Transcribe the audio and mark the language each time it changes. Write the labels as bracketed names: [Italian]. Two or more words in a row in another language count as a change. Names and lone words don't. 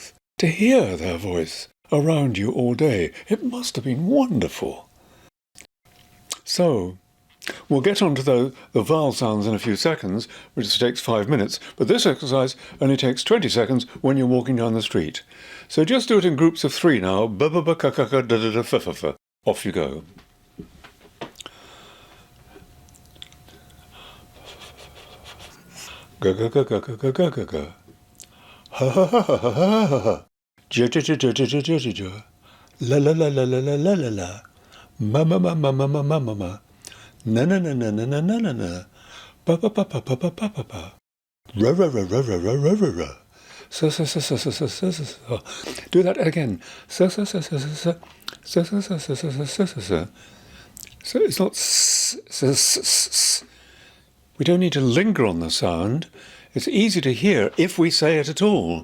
[English] To hear their voice around you all day, it must have been wonderful. So, we'll get on to the vowel sounds in a few seconds, which takes 5 minutes, but this exercise only takes 20 seconds when you're walking down the street. So just do it in groups of 3 now. Ba ba ba ka ka ka da da da fa fa fa. Off you go. Ga ga ga ga ga ga ga ga ga. Ha ha ha ha ha ha ha ha. Ja ja ja ja ja ja ja ja ja. La la la la la la la la la. Ma ma ma ma ma ma ma ma ma. Na na na na na na na na na. Pa pa pa pa pa pa pa pa pa. Ra ra ra ra ra ra ra ra ra. Sa sa sa sa sa sa sa sa sa. Do that again. Sa sa sa sa sa sa. Sa sa sa sa sa sa sa sa sa. So it's not s s s s. We don't need to linger on the sound. It's easy to hear if we say it at all.